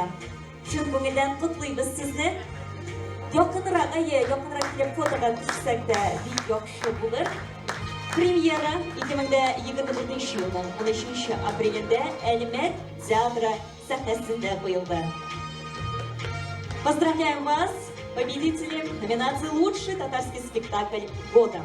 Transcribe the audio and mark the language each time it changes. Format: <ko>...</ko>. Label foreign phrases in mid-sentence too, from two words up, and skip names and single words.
<tt>Чын күңелдән котлыйбыз сезне. Якынрак килеп фотога төшсәк тә бик яхшы булыр. Премьера 2024 елның 13 апрелендә Әлмәт театры сәхнәсендә куелды.</tt> <ru>Поздравляем вас, победители номинации «Лучший татарский спектакль года».</ru>